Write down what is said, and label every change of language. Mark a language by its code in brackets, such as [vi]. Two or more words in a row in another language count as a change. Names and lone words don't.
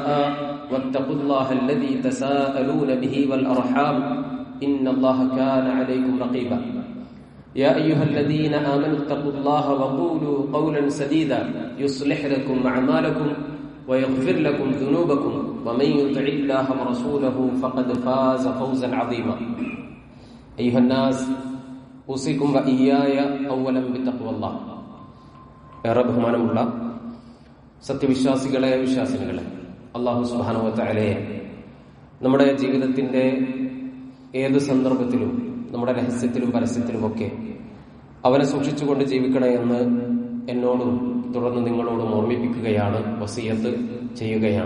[ar] واتقوا الله الذي تساءلون به والأرحام إن الله كان عليكم رقيبا يا أيها الذين آمنوا اتقوا الله وقولوا قولا سديدا يصلح لكم أعمالكم ويغفر لكم ذنوبكم ومن يطع الله ورسوله فقد فاز فوزا عظيما أيها الناس أوصيكم وإياي أولا بتقوى الله. [ml] ഏറെ ബഹുമാനമുള്ള സത്യവിശ്വാസികളെ വിശ്വാസിനികളെ, [ar] الله سبحانه وتعالى [ml] നമ്മുടെ ജീവിതത്തിന്റെ ഏത് സന്ദർഭത്തിലും നമ്മുടെ രഹസ്യത്തിലും പരസ്യത്തിലുമൊക്കെ അവനെ സൂക്ഷിച്ചുകൊണ്ട് ജീവിക്കണേ എന്ന് എന്നോടും തുടർന്ന് നിങ്ങളോടും ഓർമ്മിപ്പിക്കുകയാണ്, വസിയത്ത് ചെയ്യുകയാണ്.